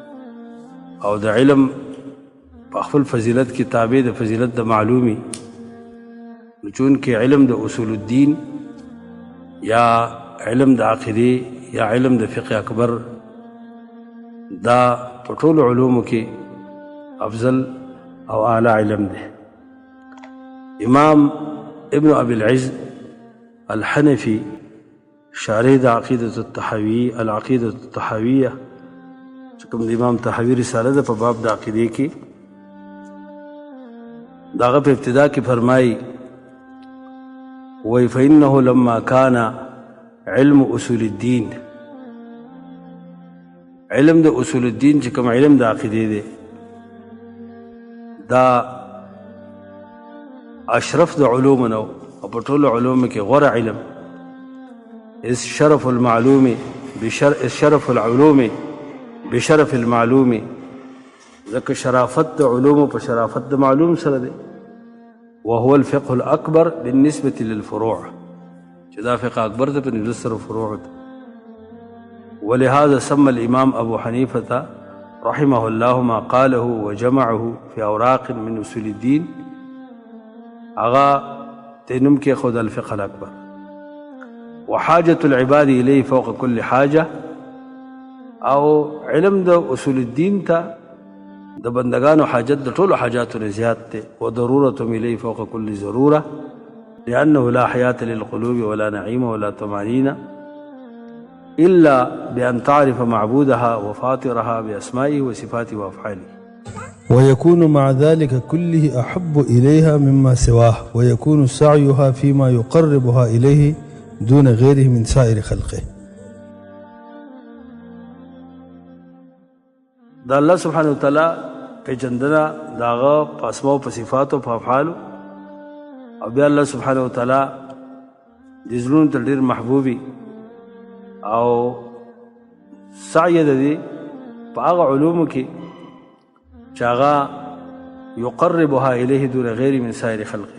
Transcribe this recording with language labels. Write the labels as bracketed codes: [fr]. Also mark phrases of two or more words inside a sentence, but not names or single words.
[ps] او د علم په خپل فضیلت کې تابع د فضیلت د معلومي چونکہ علم د اصول الدین یا علم د عقیدې یا علم د فقه اکبر دا په ټولو علومو کې افضل او اعلی علم دی. امام ابن ابي العز الحنفي شارح د عقیدة الطحاویہ چې کوم د امام طحاوي رساله ده په باب د عقیدې کې د هغه په ابتدا کې فرمایي وایي [ar] فإنه لما كان علم اصول الدین [ps] علم د اصول الدین چې کوم علم د عقیدې دی دا اشرف د علوم نو او په ټولو علومو کې غوره علم [ar] شرف العلوم بشرف المعلوم [ps] ځکه شرافت د علوم په شرافت د معلوم سره دی [ar] وهو الفقه الأكبر بالنسبة للفروع [ps] چې دا فقه اکبر ده په نسبت سره فروع ده. [ar] ولهذا سمى الإمام أبو حنيفة رحمه الله ما قاله وجمعه في أوراق من أصول الدين اغا تنم کې خود الفقه الأكبر وحاجة العباد إليه فوق كل حاجة [ps] او علم د اصول الدین ته د بندگانو حاجت د ټولو حاجاتو نه زیات دی [ar] وضرورتهم إليه فوق كل ضرورة لأنه لا حياة للقلوب ولا نعيم ولا طمأنينة إلا بأن تعرف معبودها وفاطرها بأسمائه وصفاته وأفعاله ويكون مع ذلك كله أحب إليها مما سواه ويكون سعيها فيما يقربها إليه دون غيره من سائر خلقه. [ps] دا [ar] الله سبحانه وتعالى [ps] پیژندنه د هغه په اسماء او په صفاتو په افعالو او بیا [ar] الله سبحانه وتعالى [ps] د زړونو ته ډېر محبوبي او سعی د دې په هغه علومو کې چې هغه [ar] یقربها الیه دون غیر من سایر خلقه.